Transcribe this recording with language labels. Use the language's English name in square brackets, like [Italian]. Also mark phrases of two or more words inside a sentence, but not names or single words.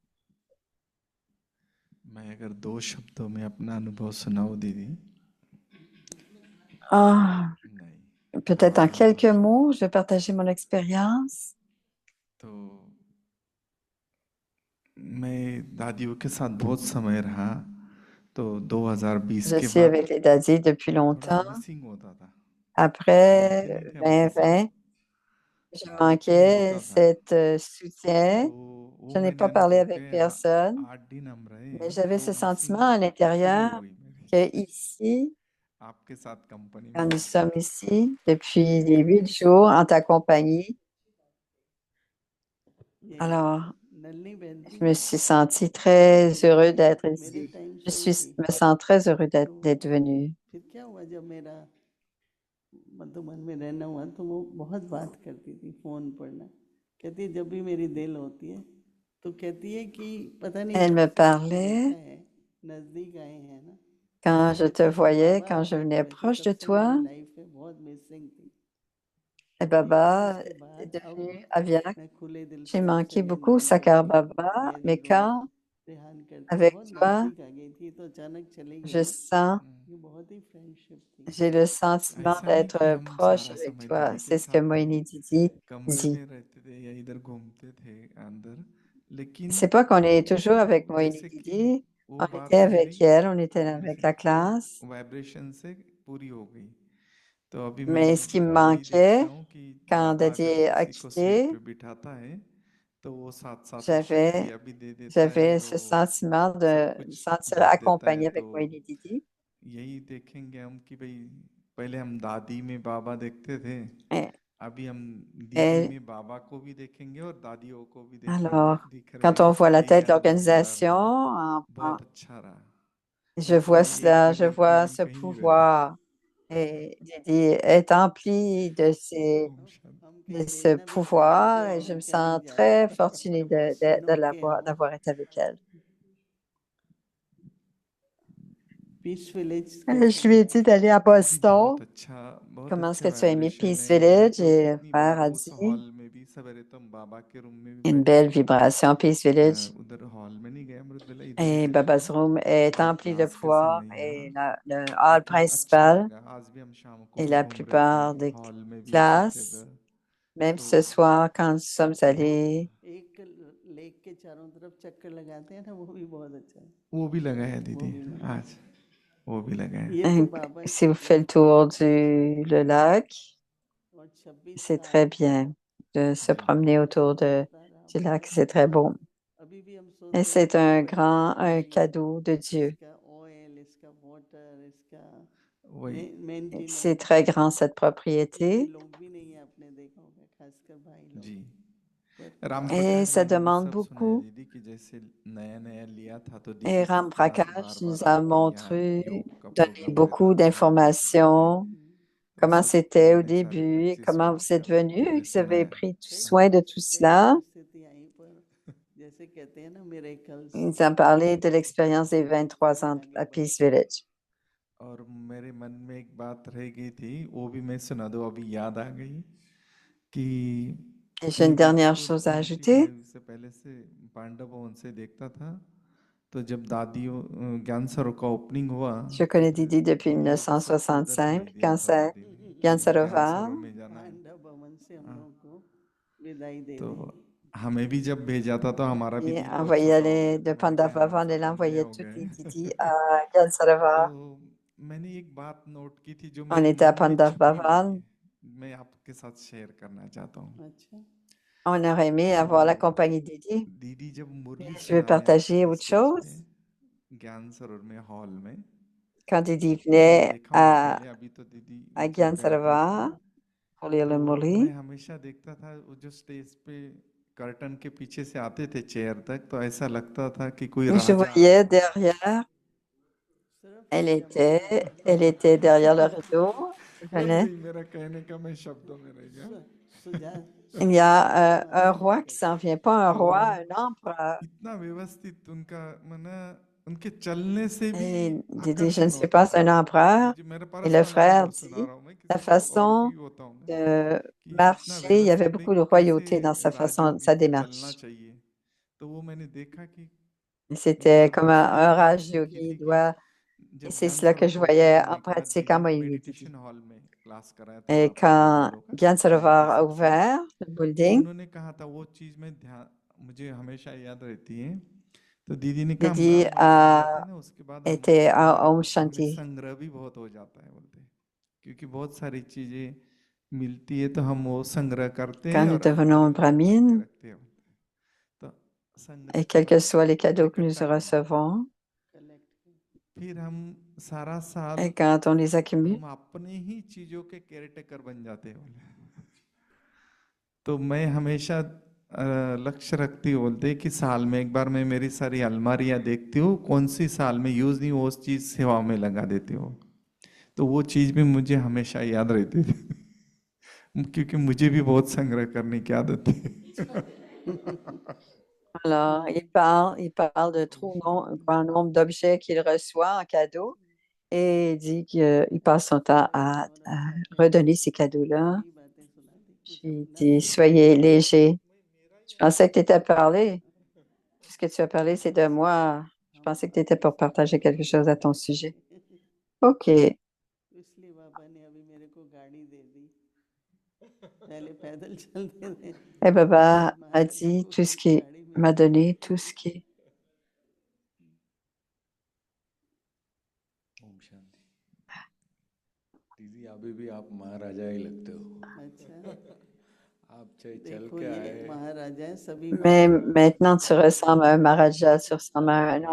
[Hindi] मैं अगर 2 शब्दों में अपना अनुभव सुनाऊं दीदी। Ah, नहीं। [French] peut-être en quelques mots, je vais partager mon expérience. [Hindi] तो मैं दादियों के साथ बहुत समय रहा, तो 2020 [French] Je [Hindi] के [French] suis [Hindi] बाद [French] avec les dadis depuis [Hindi] थोड़ा [French] longtemps. [Hindi] मिसिंग होता था। [French] Après [Hindi] मिलते नहीं थे हमारे साथ। [French] 2020, je [Hindi] कम [French] manquais [Hindi] होता था। [French] cet soutien. [Hindi] तो [French] Je [Hindi] वो [French] n'ai [Hindi] मैंने [French] pas parlé [Hindi] अनुभव [French] avec [Hindi] किया, [French] personne, [Hindi] 8 दिन हम रहे, [French] mais j'avais [Hindi] तो [French] ce sentiment [Hindi] मिसिंग [French] à [Hindi] पूरी हो [French] l'intérieur [Hindi] गई मेरी। [French] que ici, [Hindi] आपके साथ कंपनी में [French] quand nous [Hindi] रह [French] sommes [Hindi] के। [French] ici depuis les 8 jours en ta compagnie, alors je me suis sentie très heureux d'être ici. Me sens très heureux d'être venu. [Hindi] फिर क्या हुआ जब मेरा मधुबन में रहना हुआ तो वो बहुत बात करती थी फोन पर ना, कहती है जब भी मेरी दिल होती है तो कहती है कि पता नहीं [French] Elle me [Hindi] कैसे आपको [French] parlait [Hindi] देखा है, नजदीक आए हैं ना, [French] quand je te [Hindi] तो [French] voyais, [Hindi] बाबा [French] quand je [Hindi] जब [French] venais [Hindi] हुए थे [French] proche [Hindi] तब [French] de [Hindi] से मेरी [French] toi. [Hindi] लाइफ में बहुत मिसिंग थी, [French] Et [Hindi] लेकिन [French] Baba [Hindi] उसके [French] est [Hindi] बाद अब [French] devenu Aviak. [Hindi] मैं खुले दिल [French] J'ai [Hindi] से आपसे [French] manqué beaucoup [Hindi] मिलने [French] Sakar [Hindi] लगी, [French] Baba, [Hindi] मेरी [French] mais [Hindi] रूह [French] quand [Hindi] रेहान करती [French] avec [Hindi] बहुत [French] toi, [Hindi] नजदीक आ गई थी तो अचानक चली गई [French] je [Hindi] ना, [French] sens, [Hindi] ये बहुत ही फ्रेंडशिप थी। [French] j'ai le sentiment [Hindi] ऐसा नहीं कि [French] d'être [Hindi] हम [French] proche [Hindi] सारा [French] avec [Hindi] समय [French] toi. [Hindi] दीदी के [French] C'est ce que [Hindi] साथ [French] Moïni Didi [Hindi] कमरे [French] dit. [Hindi] में रहते थे या इधर घूमते थे अंदर, लेकिन [French] C'est pas qu'on est toujours avec Moïni [Hindi] जैसे कि [French] Didi. [Hindi] वो [French] On [Hindi] बात [French] était [Hindi] मेरी [French] avec elle, on était avec [Hindi] जैसे [French] la classe. [Hindi] वाइब्रेशन से पूरी हो गई। तो अभी मैं [French] Mais ce qui me [Hindi] वही देखता [French] manquait, [Hindi] हूँ कि [French] quand [Hindi] बाबा [French] Dadi [Hindi] जब [French] a [Hindi] किसी को सीट [French] quitté, [Hindi] पे बिठाता है तो वो साथ साथ में [French] j'avais, [Hindi] शक्तियाँ भी दे देता है, [French] j'avais ce [Hindi] वो [French] sentiment de [Hindi] सब [French] me [Hindi] कुछ [French] sentir [Hindi] भर देता है। [French] accompagnée [Hindi] तो [French] avec Moïni Didi. [Hindi] यही देखेंगे हम कि भाई पहले हम दादी में बाबा देखते थे, [French] Et, [Hindi] अभी हम दीदी [French] et [Hindi] में बाबा को भी देखेंगे और दादियों को भी [French] alors, [Hindi] दिख रहे [French] quand on [Hindi] हैं। [French] voit la [Hindi] यही [French] tête de [Hindi] अनुभव मेरा [French] l'organisation, [Hindi] रहा, बहुत अच्छा रहा। [French] je [Hindi] ऐसा [French] vois [Hindi] नहीं एक [French] cela, je [Hindi] जगह पे [French] vois [Hindi] हम [French] ce [Hindi] कहीं नहीं रहते। [French] pouvoir. Et Didi est empli [Hindi] ओम शांति। हम [French] de [Hindi] कहीं [French] ce [Hindi] देखना भी चाहते थे [French] pouvoir et [Hindi] और [French] je [Hindi] हम [French] me [Hindi] कहीं [French] sens [Hindi] जाते [French] très [Hindi] थे, [French] fortunée [Hindi] सुनो के आओ। [French] d'avoir été avec elle. [Hindi] पीस विलेज [French] Je lui ai dit d'aller à [Hindi] दीदी [French] Boston. [Hindi] बहुत [French] Comment est-ce [Hindi] अच्छे [French] que tu as aimé [Hindi] वाइब्रेशन [French] Peace [Hindi] है। मैं [French] Village? [Hindi] तो [French] Et le [Hindi] कितनी [French] frère [Hindi] बार [French] a [Hindi] उस [French] dit [Hindi] हॉल में भी सवेरे तो हम बाबा के रूम में भी [French] une [Hindi] बैठे [French] belle [Hindi] थे। [French] vibration, Peace Village. [Hindi] उधर हॉल में नहीं गया मृदुला, इधर ही [French] Et [Hindi] थे [French] Baba's Room est [Hindi] जब [French] empli de [Hindi] क्लास का [French] pouvoir [Hindi] समय यहाँ। [French] et le hall [Hindi] लेकिन अच्छा [French] principal [Hindi] लगा, आज भी हम शाम को [French] et [Hindi] भी [French] la [Hindi] घूम रहे थे [French] plupart des [Hindi] हॉल में भी सब [French] classes. [Hindi] जगह। [French] Même [Hindi] तो [French] ce soir, quand nous sommes [Hindi] बहुत [French] allés, [Hindi] एक लेक के चारों तरफ चक्कर लगाते हैं ना, वो भी बहुत अच्छा है। वो भी लगा है वो दीदी भी लगा आज, वो भी लगा है। ये तो बाबा [French] si vous faites le tour le lac, [Hindi] और 26 [French] c'est [Hindi] साल [French] très bien de se promener autour [Hindi] बता रहा [French] du lac, [Hindi] बहुत [French] c'est très beau. [Hindi] अभी भी हम [French] Et [Hindi] सोचते हैं [French] c'est [Hindi] कितने [French] un [Hindi] बच्चे [French] un [Hindi] आएंगे, [French] cadeau de Dieu. [Hindi] इसका ऑयल, इसका वाटर, इसका वही मेन चीज [French] C'est très grand, cette [Hindi] इतने [French] propriété. [Hindi] लोग भी नहीं है, आपने देखा होगा, खास जी [French] Et [Hindi] रामप्रकाश [French] ça [Hindi] जी ने भी [French] demande [Hindi] सब सुना है [French] beaucoup. [Hindi] दीदी कि जैसे नया नया लिया था तो [French] Et [Hindi] दीदी [French] Ram [Hindi] कितना बार [French] Prakash [Hindi] बार [French] nous a [Hindi] आके यहाँ [French] montré, [Hindi] योग का [French] donné [Hindi] प्रोग्राम रहता [French] beaucoup [Hindi] था हम लोग देखते थे [French] d'informations, [Hindi] तो [French] comment [Hindi] सब [French] c'était au [Hindi] इतने सारे [French] début, [Hindi] बच्चे [French] comment [Hindi] स्वागत [French] vous êtes [Hindi] कर रहे थे [French] venu, [Hindi] और [French] que vous [Hindi] जैसे [French] avez [Hindi] मैं [French] pris [Hindi] कई [French] soin de tout [Hindi] कई [French] cela. [Hindi] परिस्थिति आई पर जैसे कहते हैं ना miracles [French] Il nous a parlé de l'expérience des 23 ans à Peace Village. [Hindi] और मेरे मन में एक बात रह गई थी वो भी मैं सुना दूं अभी याद आ गई कि [French] Et j'ai [Hindi] मैं [French] une [Hindi] दीदी [French] dernière [Hindi] को [French] chose à [Hindi] 25 [French] ajouter. [Hindi] से पहले से पांडव भवन से देखता था तो जब दादी ज्ञान सरोवर का ओपनिंग हुआ [French] Je connais Didi depuis [Hindi] तो सबको उधर [French] 1965, [Hindi] भेज दिया [French] quand [Hindi] था [French] c'est [Hindi] दादी ने [French] Gyan [Hindi] कि ज्ञान [French] Sarovar. [Hindi] सरोवर में जाना है पांडव भवन से हम हाँ, लोग को विदाई दे तो देंगे हमें भी जब भेजा था तो हमारा भी [French] Il [Hindi] दिल बहुत [French] envoyait [Hindi] छोटा हो गया [French] de [Hindi] था मैंने कहा यार हम [French] Pandavavan, [Hindi] सब [French] il [Hindi] बड़े [French] envoyait [Hindi] हो [French] toutes [Hindi] गए [French] les [Hindi] हैं। [French] Didi à Gyan Sarovar. [Hindi] तो मैंने एक बात नोट की थी जो [French] On [Hindi] मेरे [French] était à [Hindi] मन में छुपी हुई [French] Pandavavan. [Hindi] है मैं आपके साथ शेयर करना चाहता हूँ अच्छा [French] On aurait aimé [Hindi] तो [French] avoir la compagnie de Didi. [Hindi] दीदी जब [French] Mais [Hindi] मुरली [French] je veux [Hindi] सुनाने आते [French] partager [Hindi] थे [French] autre [Hindi] स्टेज [French] chose. [Hindi] पे ज्ञान सरोवर में हॉल में [French] Quand Didi [Hindi] तो मैंने [French] venait [Hindi] देखा उन्हें पहले अभी तो दीदी [French] Gyan [Hindi] चल रही थी इसमें [French] Sarovar pour lire [Hindi] तो [French] le [Hindi] मैं [French] Murli, [Hindi] हमेशा देखता था वो जो स्टेज पे कर्टन के पीछे से आते थे चेयर तक तो ऐसा लगता था कि कोई [French] je [Hindi] राजा आ [French] voyais [Hindi] रहा है [French] derrière, [Hindi] सिर्फ [French] elle [Hindi] चमक [French] était, [Hindi] रही [French] elle était derrière le rideau. Elle [Hindi] नहीं [French] venait. [Hindi] नहीं मेरा कहने का मैं शब्दों में रह गया सुजा [French] Il y a un [Hindi] माता जी [French] roi qui s'en vient, pas un [Hindi] तो [French] roi, un empereur. [Hindi] इतना व्यवस्थित उनका माना उनके चलने से भी [French] Et Didi, je ne [Hindi] आकर्षण [French] suis [Hindi] होता [French] pas [Hindi] था [French] un empereur. [Hindi] मुझे मेरा [French] Et le [Hindi] पर्सनल [French] frère [Hindi] अनुभव सुना [French] dit, [Hindi] रहा हूँ मैं [French] sa [Hindi] किसी को और [French] façon [Hindi] की होता हूँ मैं [French] de [Hindi] कि इतना [French] marcher, il y avait [Hindi] व्यवस्थित भाई [French] beaucoup de [Hindi] कैसे [French] royauté dans sa façon, [Hindi] राजयोगी [French] sa [Hindi] को चलना [French] démarche. [Hindi] चाहिए तो वो मैंने देखा कि [French] Et [Hindi] वो [French] c'était comme [Hindi] तब से [French] un [Hindi] बात [French] Raj [Hindi] सीखी [French] yogi. [Hindi] थी कि [French] Et [Hindi] जब [French] c'est [Hindi] ज्ञान [French] cela que [Hindi] सरोवर [French] je [Hindi] का ओपनिंग [French] voyais en [Hindi] होने के बाद [French] pratique [Hindi] दीदी [French] en [Hindi] ने [French] moi, lui dit. [Hindi] मेडिटेशन हॉल में क्लास कराया था [French] Et [Hindi] आपको [French] quand [Hindi] पांडवों का [French] Gyan [Hindi] नए [French] Sarovar a [Hindi] किस्म से [French] ouvert le [Hindi] तो [French] building, [Hindi] उन्होंने कहा था वो चीज में ध्यान मुझे हमेशा याद रहती है तो दीदी ने कहा हम [French] Didi [Hindi] राम मंदिर में जाते [French] a [Hindi] हैं ना उसके बाद [French] été à Om [Hindi] हमें [French] Shanti. [Hindi] संग्रह भी बहुत हो जाता है बोलते हैं क्योंकि बहुत सारी चीजें मिलती है तो हम वो संग्रह करते [French] Quand [Hindi] हैं [French] nous [Hindi] और [French] devenons [Hindi] अपने छुपा के [French] brahmines, [Hindi] रखते हैं तो संग्रह [French] et quels que [Hindi] करना [French] soient les cadeaux que nous [Hindi] इकट्ठा करना [French] recevons, [Hindi] फिर हम सारा साल [French] et quand on les accumule, [Hindi] हम अपने ही चीजों के केयरटेकर बन जाते हैं बोले तो मैं हमेशा लक्ष्य रखती हूँ बोलते हैं कि साल में एक बार मैं मेरी सारी अलमारियां देखती हूँ कौन सी साल में यूज नहीं वो चीज सेवा में लगा देती हूँ तो वो चीज भी मुझे हमेशा याद रहती थी क्योंकि मुझे भी बहुत संग्रह करने की आदत है [French] alors, il parle de trop un grand nombre d'objets qu'il reçoit en cadeau et il dit qu'il passe son temps à redonner ces cadeaux-là. [Hindi] नई बातें सुनाती कुछ [French] Puis il [Hindi] अपना [French] dit, [Hindi] भी बताती [French] soyez léger. Je pensais que tu étais parlé. Tout ce que tu as parlé, c'est de moi. Je pensais que tu étais pour partager quelque chose à ton sujet. OK. [Hindi] इसलिए बाबा ने अभी मेरे को गाड़ी दे दी पहले पैदल चलते थे [French] Et Baba a [Hindi] महाराज जी [French] dit [Hindi] को [French] tout ce [Hindi] एक [French] qui [Hindi] गाड़ी [French] m'a [Hindi] मिल [French] donné, [Hindi] गई [French] tout ce qui. [Hindi] ओम शांति दीदी अभी भी आप महाराजा ही लगते हो अच्छा आप चाहे चल देखो के ये आए महाराजा है सभी [French] Mais [Hindi] महाराजा [French] maintenant, tu ressembles à un Maharaja, tu ressembles à un